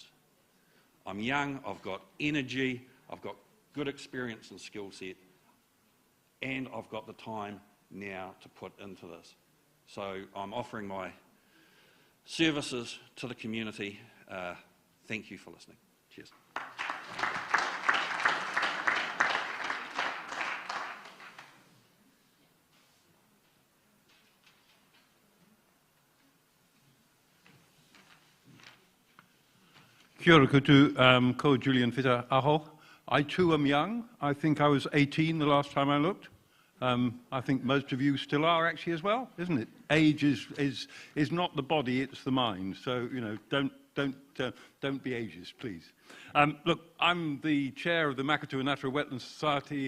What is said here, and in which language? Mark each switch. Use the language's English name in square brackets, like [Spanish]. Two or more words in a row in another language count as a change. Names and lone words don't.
[English] I'm young, I've got energy, I've got good experience and skill set, and I've got the time now to put into this. So I'm offering my services to the community. Thank you for listening. Cheers. [Māori] Kia ora koutou, ko Julian Whita aho. [English] I too am young. I think I was 18 the last time I looked. I think most of you still are actually as well, isn't it? Age is not the body, it's the mind. So, you know, don't be ageist, please. Look, I'm the chair of the Makatu Natural Wetlands Society.